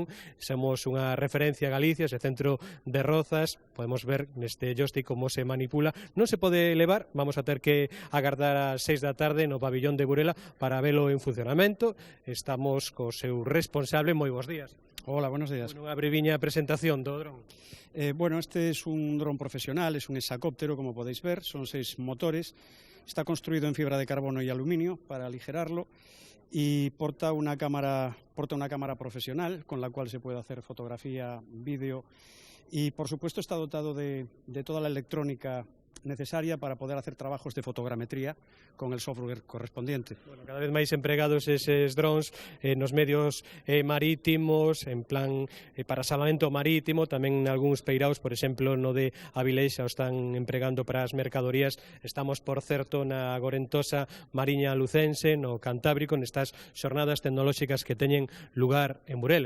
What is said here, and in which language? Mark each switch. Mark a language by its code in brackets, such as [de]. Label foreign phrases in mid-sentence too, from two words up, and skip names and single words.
[gl] Somos unha referencia a Galicia, ese centro de Rozas, podemos ver neste joystick como se manipula. Non se pode levar, vamos a ter que agardar ás 6 da tarde no pabillón de Burela para velo en funcionamento. Estamos co seu responsable. Moi bons días. [es] Hola, buenos días. [gl] Unha breviña presentación do dron. [es] Bueno, este es un dron profesional, es un hexacóptero, como podéis ver, son 6 motores, está construido en fibra de carbono y aluminio para aligerarlo y porta una cámara profesional con la cual se puede hacer fotografía, vídeo y por supuesto está dotado de toda la electrónica necesaria para poder hacer trabajos de fotogrametría con el software correspondiente. [gl] Bueno, cada vez máis empregados eses drones nos medios marítimos, en plan para salvamento marítimo, tamén algúns peiraos, por exemplo, no de Avilés xa o están empregando para as mercadorías. Estamos, por certo, na gorentosa Mariña Lucense, no Cantábrico, nestas xornadas tecnolóxicas que teñen lugar en Burela.